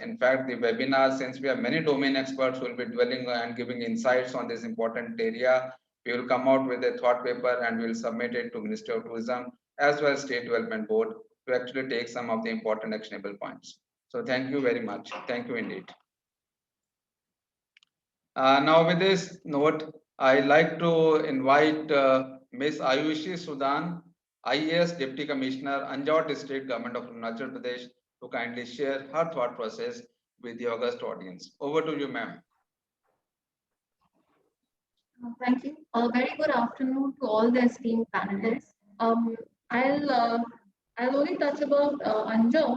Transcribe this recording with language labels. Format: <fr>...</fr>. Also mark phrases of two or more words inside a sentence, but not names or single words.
<en>In fact, the webinar, since we have many domain experts who will be dwelling and giving insights on this important area, we will come out with a thought paper and we will submit it to Ministry of Tourism as well as State Development Board to actually take some of the important actionable points. So thank you very much. Thank you indeed. Now with this note, I'd like to invite Ms. Ayushi Sudan, IAS Deputy Commissioner, Anjaw District, Government of Arunachal Pradesh, to kindly share her thought process with the august audience. Over to you, ma'am. Thank you. A very good afternoon to all the esteemed panelists. I'll only touch about Anjaw.</en>